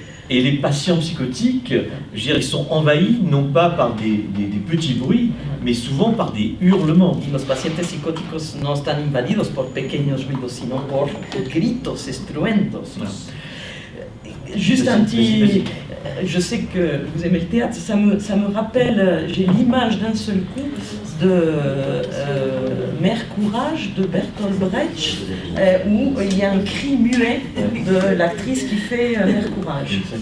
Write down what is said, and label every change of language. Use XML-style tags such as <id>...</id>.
<fr>Et les patients psychotiques, je veux dire, ils sont envahis non pas par des petits bruits, mais souvent par des hurlements.</fr> <es>Y los pacientes psicóticos no están invadidos por pequeños ruidos, sino por gritos, estruendos.</es> <fr>Voilà. Juste un petit... Je sais que vous aimez le théâtre, ça me rappelle, j'ai l'image d'un seul coup de Mère Courage de Bertolt Brecht, où il y a un cri muet de l'actrice qui fait Mère Courage.</fr>